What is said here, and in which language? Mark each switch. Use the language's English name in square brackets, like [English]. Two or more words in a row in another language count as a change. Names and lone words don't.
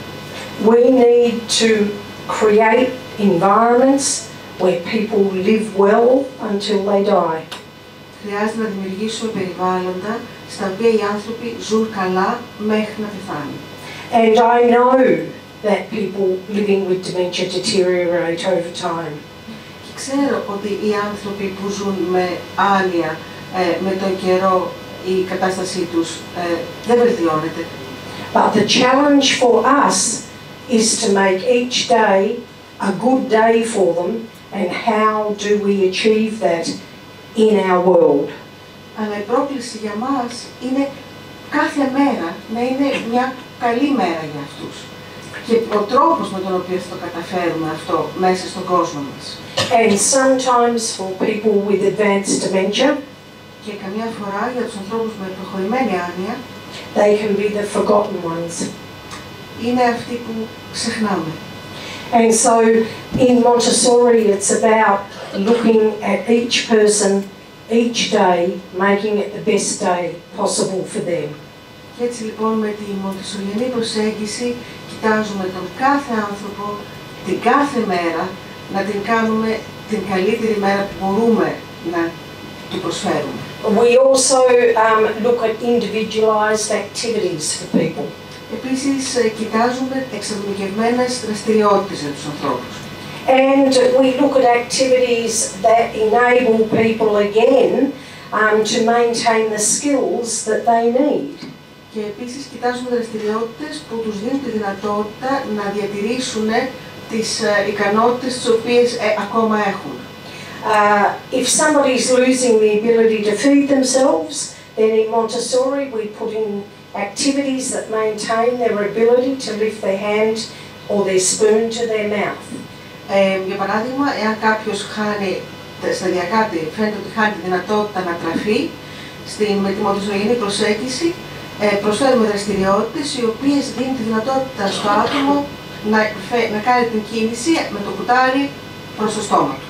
[English] We need to create environments where people live well until they die. [Greek] Χρειάζεται να δημιουργήσουμε περιβάλλοντα στα οποία οι άνθρωποι ζουν καλά μέχρι να πεθάνουν. [English] And I know that people living with dementia deteriorate over time. [Greek] Και ξέρω ότι οι άνθρωποι που ζουν με άνοια, με τον καιρό, η κατάστασή τους δεν βελτιώνεται. [English] But the challenge for us is to make each day a good day for them, and how do we achieve that in our world? [Greek] Αλλά η πρόκληση για μας είναι κάθε μέρα να είναι μια καλή μέρα για αυτούς. Και ο τρόπος με τον οποίο θα το καταφέρουμε αυτό μέσα στον κόσμο μας. [English] And sometimes for people with advanced dementia, [Greek] και καμιά φορά για τους ανθρώπους με προχωρημένη άνοια, [English] they can be the forgotten ones. [Greek] Είναι αυτοί που ξεχνάμε. [English] And so in Montessori it's about looking at each person each day, making it the best day possible for them. [Greek] Και έτσι λοιπόν με τη μοντεσσοριανή προσέγγιση κοιτάζουμε τον κάθε άνθρωπο την κάθε μέρα να την κάνουμε την καλύτερη μέρα που μπορούμε να του προσφέρουμε. [English] We also look at individualized activities for people. [Greek] Επίσης κοιτάζουμε εξατομικευμένες δραστηριότητες για τους ανθρώπους. [English] And we look at activities that enable people again to maintain the skills that they need. [Greek] Και επίσης κοιτάζουμε δραστηριότητες που τους δίνουν τη δυνατότητα να διατηρήσουν τις ικανότητες τις οποίες ακόμα έχουν. [English] If somebody is losing the ability to feed themselves, then in Montessori we put in activities that maintain their ability to lift their hand or their spoon to their mouth. [Greek] Για παράδειγμα, εάν κάποιος χάνει σταδιακά, φαίνεται ότι χάνει τη δυνατότητα να τραφεί, με τη μοντεσσοριανή προσέγγιση προσφέρουμε δραστηριότητες οι οποίες δίνουν τη δυνατότητα στο άτομο να κάνει την κίνηση με το κουτάρι προς το στόμα του.